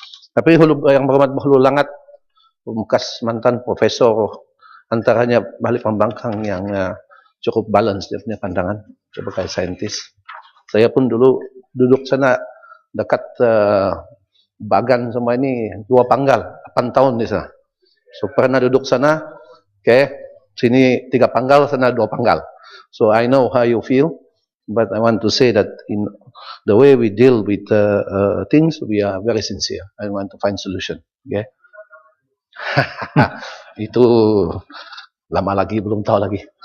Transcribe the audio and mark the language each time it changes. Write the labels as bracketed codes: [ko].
[ms] Tapi yang berhormat Hulu Langat, bekas mantan profesor, antaranya balik pembangkang yang cukup balance dia punya pandangan sebagai saintis. Saya pun dulu duduk sana dekat Bagan semua ini 2 panggal, 8 tahun di sana. So pernah duduk sana, sini 3 panggal, sana 2 panggal. [en] So I know how you feel, but I want to say that in the way we deal with things, we are very sincere. I want to find solution. Okay? [ms] Itu lama lagi, belum tahu lagi.